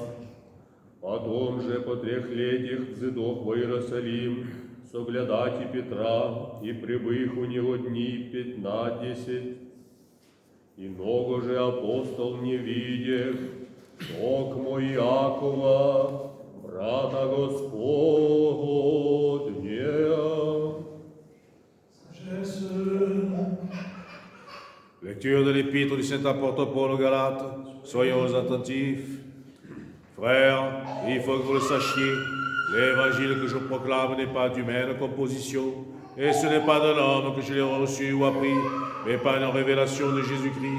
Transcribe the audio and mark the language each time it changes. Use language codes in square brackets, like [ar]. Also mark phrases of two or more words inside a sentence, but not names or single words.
[cu] Потом же по 3 летях взыдох во Иерусалим, соглядати Петра, и прибых у него дни 15. И много же апостол не видев, токмо Иакова, брата Господня. [fr] Lecture de l'épître du Saint apôtre Paul aux Galates. Soyons attentifs. Frères, il faut que vous le sachiez, l'évangile que je proclame n'est pas d'humaine composition, et ce n'est pas de l'homme que je l'ai reçu ou appris, mais par une révélation de Jésus-Christ.